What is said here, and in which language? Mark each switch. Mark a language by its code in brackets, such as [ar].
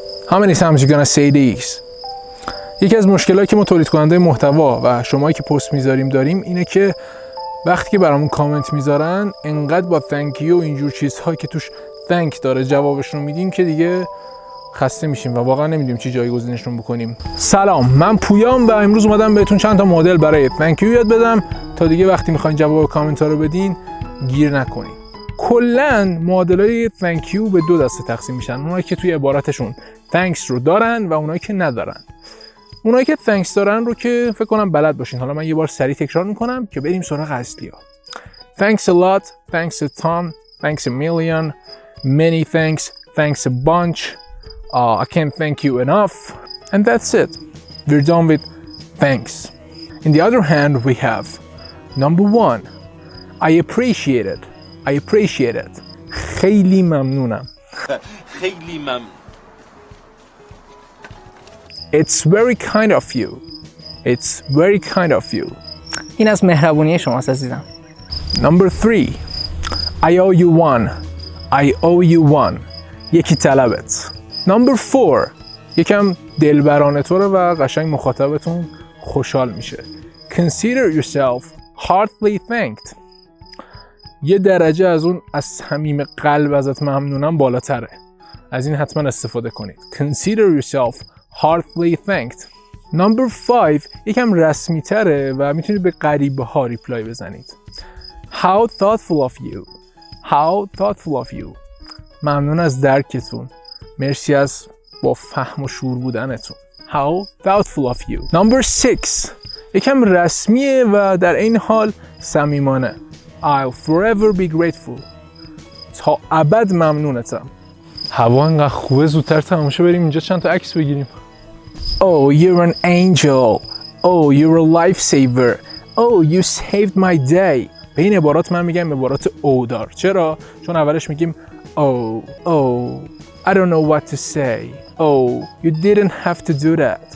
[en] How many times you gonna say these? [fa] یکی از مشکلاتی که ما تولید کننده محتوا و شمایی که پست میذاریم داریم اینه که وقتی که برامون کامنت میذارن انقدر با thank you و اینجور چیزهایی که توش thank داره جوابشون میدیم که دیگه خسته میشیم و واقعا نمیدونیم چی جایگزینشون بکنیم. سلام، من پویام و امروز اومدم بهتون چند تا معادل برای thank you یاد بدم تا دیگه وقتی میخواین جواب کامنت ها رو بدین گیر نکنین. کلا معادلای thank you به دو دسته تقسیم میشن، اونایی که توی عبارتشون thanks رو دارن و اونایی که ندارن. اونایی که thanks دارن رو که فکر کنم بلد باشین. حالا من یه بار سریع تکرار میکنم که بریم سراغ اصلی‌ها. [en] Thanks a lot, thanks a ton, thanks a million, many thanks, thanks a bunch, I can't thank you enough, and that's it. We're done with thanks. In the other hand, we have number one, I appreciate it. I appreciate it. [fa] خیلی ممنونم. خیلی ممنون. [en] It's very kind of you. It's very kind of you. [fa] این از مهربونی شماست عزیزم. [en] Number three, I owe you one. I owe you one. [fa] یکی طلبت. [en] Number four, [fa] یکم دلبرانه طوره و قشنگ مخاطبتون خوشحال میشه. [en] Consider yourself heartily thanked. [fa] یه درجه از اون از صمیم قلب ازت ممنونم بالاتره. از این حتما استفاده کنید. [en] Consider yourself heartily thanked. Number 5 [fa] یکم رسمی تره و میتونید به غریبه ها ریپلای بزنید. [en] How thoughtful of you. How thoughtful of you. [fa] ممنون از درکتون. مرسی از با فهم و شعور بودنتون. [en] How thoughtful of you. Number 6 [fa] یکم رسمیه و در این حال صمیمانه. [en] I'll forever be grateful. [fa] تا ابد ممنونتم. هوا انقدر خوبه زودتر تموم شه بریم اینجا چند تا عکس بگیریم. [en] Oh, you're an angel. Oh, you're a lifesaver. Oh, you saved my day. [fa] به این عبارات من میگم عبارات او دار. چرا؟ چون اولش میگیم [en] Oh, I don't know what to say. Oh, you didn't have to do that.